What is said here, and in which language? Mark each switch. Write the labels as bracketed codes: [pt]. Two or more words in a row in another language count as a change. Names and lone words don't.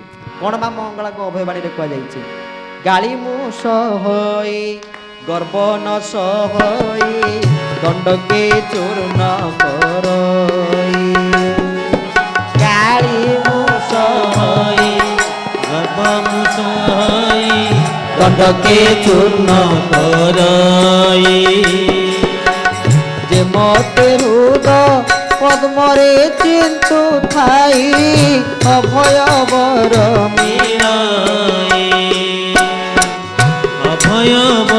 [or] କ'ଣ ମା ମଙ୍ଗଳାଙ୍କ ଅଭୟବାଣୀରେ କୁହାଯାଇଛି, ଗାଳି ମୁଁ ସହଇ ଗର୍ବ ନ ସହଇ ଦଣ୍ଡକେ ଚୂର୍ଣ୍ଣ କରଇ, ଗାଳି ମୁଁ ସହଇ ଗର୍ବ ମୁଁ ସହଇ ଦଣ୍ଡକେ ଚୂର୍ଣ୍ଣ କରଇ, ଯେ ମତେ ହୃଦ ପଦ୍ମରେ ଚିନ୍ତୁ ଥାଇ ଅଭୟ ବର ମିଲାଇ ଅଭୟ